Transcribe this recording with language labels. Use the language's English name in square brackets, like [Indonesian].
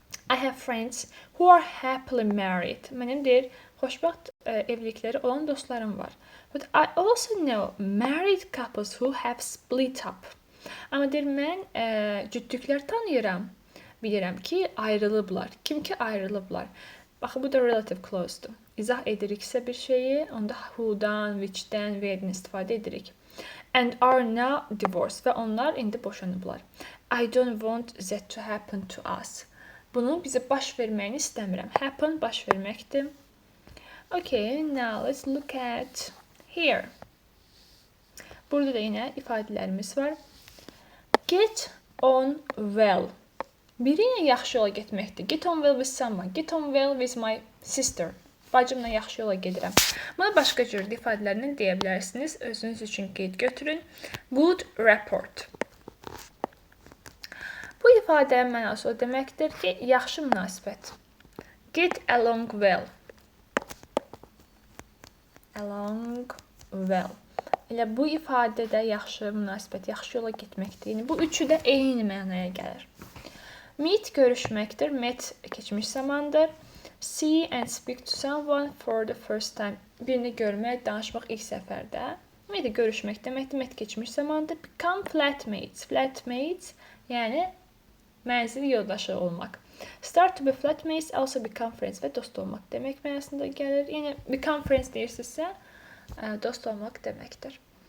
[English] I have friends who are happily married. [Azerbaijani] Mənim deyir, xoşbəxt evlilikləri olan dostlarım var. [English] But I also know married couples who have split up. [Azerbaijani] Amma deyir, mən cütlüklər tanıyıram. Bilirəm ki, ayrılıblar. Kim ki ayrılıblar. Baxın, bu da relative clause-dur. İzah ediriksə bir şeyi, onda who'dan, which'dən, where'dən istifadə edirik. [English] And are now divorced. [Azerbaijani] Və onlar indi boşanıblar. [English] I don't want that to happen to us. [Azerbaijani] Bunun bizə baş verməyini istəmirəm. Happen baş verməkdir. [English] Okay, now let's look at here. [Azerbaijani] Burada da yenə ifadələrimiz var. [English] Get on well. [Azerbaijani] Biri ilə yaxşı yola getməkdir. [English] Get on well with someone. Get on well with my sister. [Azerbaijani] Bacımla yaxşı yola gedirəm. Buna başqa cür ifadələrlə deyə bilərsiniz. Özünüz üçün qeyd götürün. [English] Good rapport. [Azerbaijani] Bu ifadənin mənası o deməkdir ki, yaxşı münasibət. [English] Get along well. Along well. [Azerbaijani] Elə bu ifadədə yaxşı münasibət, yaxşı yola getməkdir. Yəni, bu üçü də eyni mənaya gəlir. Meet görüşməkdir. Met keçmiş zamandır. [English] See and speak to someone for the first time. [Azerbaijani] Birini görmək, danışmaq ilk səfərdə. Met görüşmək deməkdir. Met keçmiş zamandır. [English] Become flatmates. [Azerbaijani] Flatmates, yəni mənzil yoldaşı olmaq. [English] Start to be flatmates, also become friends [Azerbaijani] və dost olmaq demək mənasında gəlir. Yəni, [English] become friends [Azerbaijani] deyirsinizsə, dost olmaq deməkdir.